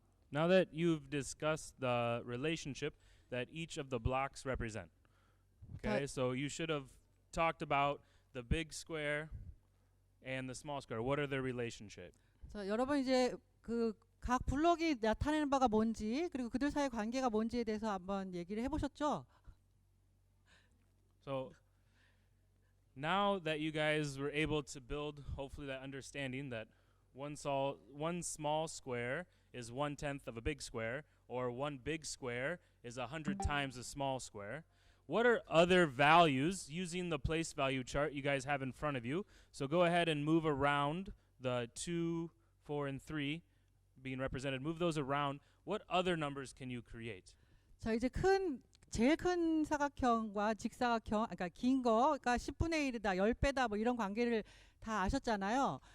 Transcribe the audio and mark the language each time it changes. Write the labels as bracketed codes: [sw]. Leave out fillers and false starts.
[en] Now that you've discussed the relationship that each of the blocks represent, okay, so you should have talked about the big square and the small square. What are their relationship? [ko] 자, 여러분 이제 그 각 블록이 나타내는 바가 뭔지 그리고 그들 사이의 관계가 뭔지에 대해서 한번 얘기를 해보셨죠? [en] So now that you guys were able to build, hopefully, that understanding that one small square is 1/10 of a big square, or one big square is 100 times a small square. What are other values using the place value chart you guys have in front of you? So go ahead and move around the 2, 4, and 3 being represented. Move those around. What other numbers can you create? [ko] 자, 이제 제일 큰 사각형과 직사각형, 그러니까 긴 거가 10분의 1이다, 10배다 뭐 이런 관계를 다 아셨잖아요.